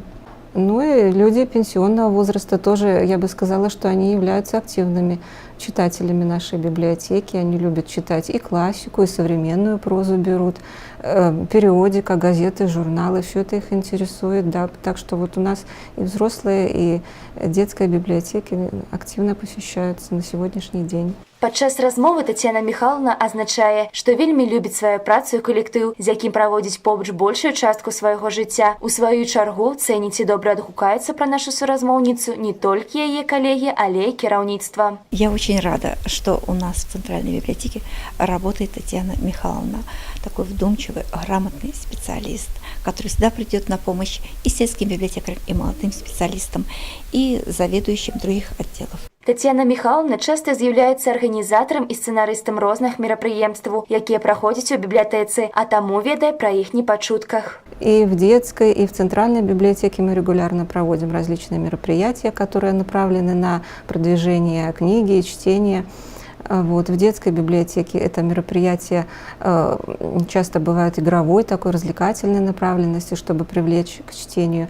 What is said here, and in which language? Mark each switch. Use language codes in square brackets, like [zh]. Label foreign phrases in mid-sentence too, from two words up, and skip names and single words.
[ru] Ну и люди пенсионного возраста тоже, я бы сказала, что они являются активными читателями нашей библиотеки. Они любят читать и классику, и современную прозу берут, периодика, газеты, журналы, все это их интересует. Да. Так что вот у нас и взрослые, и детская библиотеки активно посещаются на сегодняшний день. [be] Падчас размовы Тацяна Михайловна азначае, што вельмі любіць сваю працу і калектыў, з якім праводзіць побач большую частку свайго жыцця. У сваю чаргу цэніць і добра адгукаецца пра нашу суразмоўніцу не толькі яе калегі, але і кіраўніцтва. [ru] Я очень рада, что у нас в Центральной библиотеке работает Тацяна Михайловна, такой вдумчивый, грамотный специалист, который всегда придет на помощь и сельским библиотекарям, и молодым специалистам, и заведующим других отделов. [be] Тацяна Михайловна часта з'яўляецца арганізатарам і сцэнарыстам розных мерапрыемстваў, якія праходзяць у бібліятэцы, а таму ведае пра іх не па чутках. [ru] И в детской, и в центральной библиотеке мы регулярно проводим различные мероприятия, которые направлены на продвижение книги и чтения. Вот. В детской библиотеке это мероприятие часто бывает игровой, такой развлекательной направленности, чтобы привлечь к чтению.